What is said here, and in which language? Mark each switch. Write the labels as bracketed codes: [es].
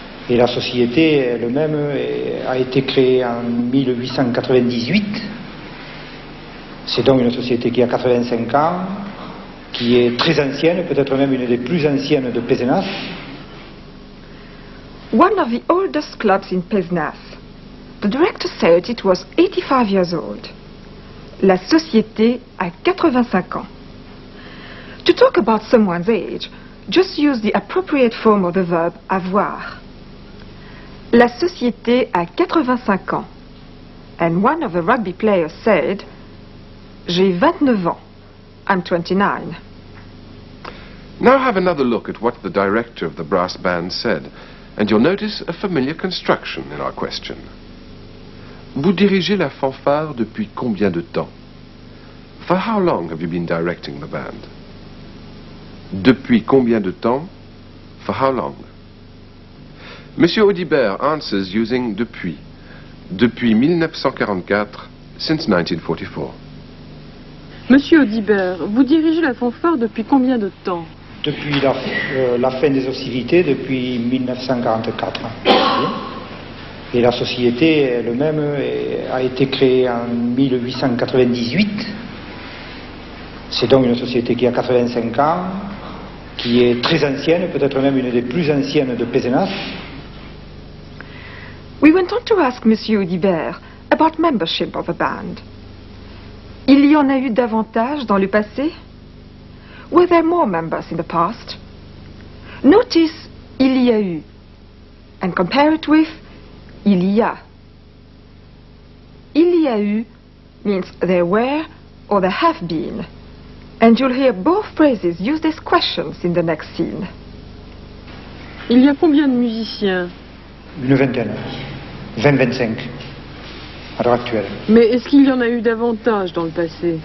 [fr] Et la société elle-même a été créée en 1898. C'est donc une société qui a 85 ans, qui est très ancienne, peut-être même une des plus anciennes de Pézenas. [en] One of the oldest clubs in Pézenas. The director said it was 85 years old. [fr] La société a 85 ans. [en] To talk about someone's age, just use the appropriate form of the verb avoir. [fr] La société a 85 ans. [en] And one of the rugby players said, [fr] J'ai 29 ans. [en] I'm 29. Now have another look at what the director of the brass band said, and you'll notice a familiar construction in our question. [fr] Vous dirigez la fanfare depuis combien de temps? [en] For how long have you been directing the band? [fr] Depuis combien de temps? [en] For how long? Monsieur Audibert answers using depuis. [fr] Depuis 1944, [en] since 1944. [fr] Monsieur Audibert, vous dirigez la fanfare depuis combien de temps? Depuis la fin des hostilités, depuis 1944. Et la société elle-même a été créée en 1898. C'est donc une société qui a 85 ans, qui est très ancienne, peut-être même une des plus anciennes de Pézenas. [en] We went on to ask Monsieur Audibert about membership of a band. [fr] Il y en a eu davantage dans le passé? [en] Were there more members in the past? Notice [fr] il y a eu, [en] and compare it with il y a. [fr] Il y a eu [en] means there were or there have been. And you'll hear both phrases used as questions in the next scene. [fr] Il y a combien de musiciens? Une vingtaine. 20-25 à l'heure actuelle. Mais est-ce qu'il y en a eu davantage dans le passé?